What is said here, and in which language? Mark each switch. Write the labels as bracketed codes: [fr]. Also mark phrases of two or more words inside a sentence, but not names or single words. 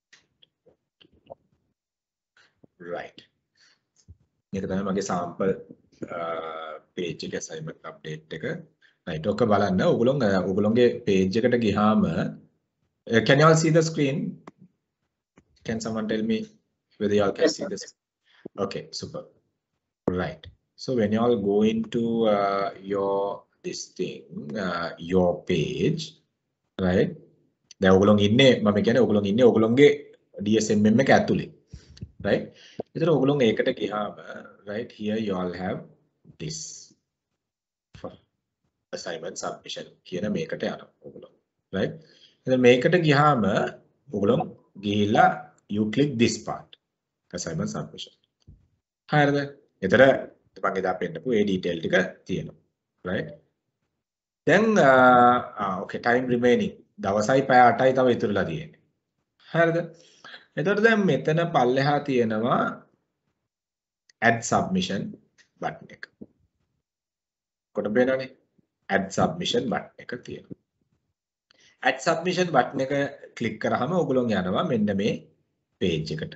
[en] Right. [si] මේක තමයි මගේ [en] sample page එක assignment update එක right [si] ඔක බලන්න ඔයගොල්ලෝගේ [en] page [si] එකට ගියාම [en] can you all see the screen? Can someone tell me whether you all can see this? Okay, super. Right. So when you all go into your this thing, your page, right? [si] දැන් ඔයගොල්ලෝ ඉන්නේ මම කියන්නේ ඔයගොල්ලෝ ඉන්නේ ඔයගොල්ලෝගේ DSMM එක ඇතුලේ. [en] Right? [si] ඒතර ඔයගොල්ලෝ ඒකට ගියාම [en] right here you all have this for assignment submission [si] කියන මේකට යනවා ඔයගොල්ලෝ. [en] Right? [si] එතන මේකට ගියාම ඔයගොල්ලෝ ගිහිල්ලා [en] you click this part assignment submission. [si] හරිද? එතන මම එදා පෙන්නපු ඒ detail ටික තියෙනවා. Right? දැන් okay [en] time remaining [si] දවසයි පැය 8යි තව ඉතුරුලා තියෙන්නේ. හරිද? එතකොට දැන් මෙතන පල්ලෙහා තියෙනවා [en] add submission button [si] එක. කොට බලනනේ [en] add submission button [si] එක තියෙනවා. [en] add submission button [si] එක ක්ලික් කරාම ඕගොල්ලෝ යනවා මෙන්න මේ page එකට.